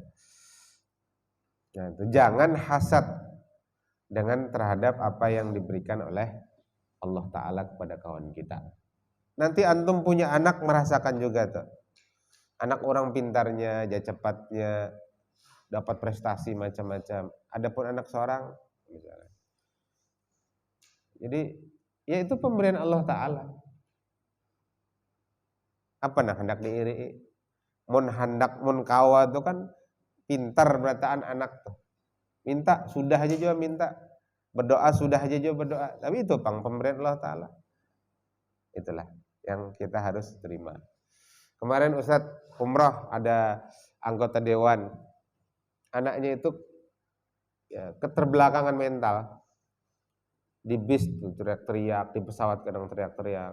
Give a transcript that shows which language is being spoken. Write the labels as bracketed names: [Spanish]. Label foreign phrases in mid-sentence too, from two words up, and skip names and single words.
[Indonesian] Nah, itu jangan hasad dengan terhadap apa yang diberikan oleh Allah Ta'ala kepada kawan kita. Nanti antum punya anak merasakan juga tuh. Anak orang pintarnya, dia cepatnya, dapat prestasi macam-macam. Adapun anak seorang misalnya. Jadi ya itu pemberian Allah Ta'ala. Apa nah hendak diiri? [Banjar] Mun kawa itu kan pintar berataan anak tuh. [Indonesian] Minta sudah aja juga minta. Berdoa sudah aja juga berdoa. Tapi itu pemberian Allah Ta'ala. Itulah yang kita harus terima. Kemarin Ustadz umrah ada anggota dewan. Anaknya itu ya, keterbelakangan mental. Di bis tuh teriak-teriak, di pesawat kadang teriak-teriak.